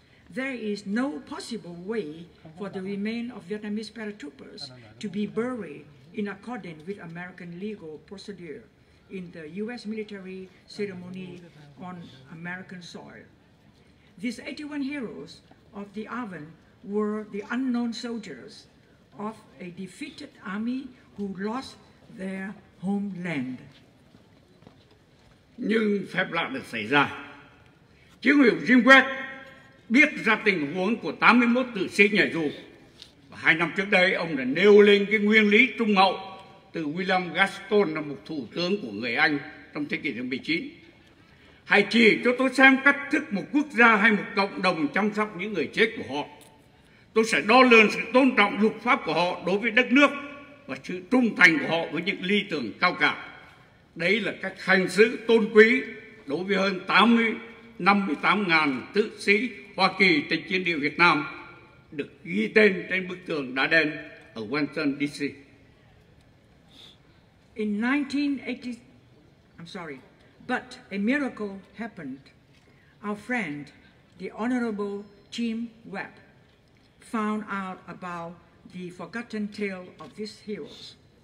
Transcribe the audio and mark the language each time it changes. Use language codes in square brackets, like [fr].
[en] There is no possible way for the remains of Vietnamese paratroopers to be buried in accordance with American legal procedure in the U.S. military ceremony on American soil. These 81 heroes of the Arvin were the unknown soldiers of a defeated army who lost their homeland. [vi] Nhưng phép lạ được xảy ra. Chiến hữu Jim West biết ra tình huống của 81 tử sĩ nhảy dù. Và 2 năm trước đây, ông đã nêu lên cái nguyên lý trung hậu từ William Gaston, là một thủ tướng của người Anh trong thế kỷ thứ 19. Hãy chỉ cho tôi xem cách thức một quốc gia hay một cộng đồng chăm sóc những người chết của họ. Tôi sẽ đo lường sự tôn trọng luật pháp của họ đối với đất nước và sự trung thành của họ với những lý tưởng cao cả. Đấy là cách hành xử tôn quý đối với hơn 58.000 tử sĩ Hoa Kỳ trên chiến địa Việt Nam được ghi tên trên bức tường đá đen ở Washington DC. [en] In 1980, but a miracle happened. Our friend, the Honorable Jim Webb, found out about the forgotten tale of these heroes.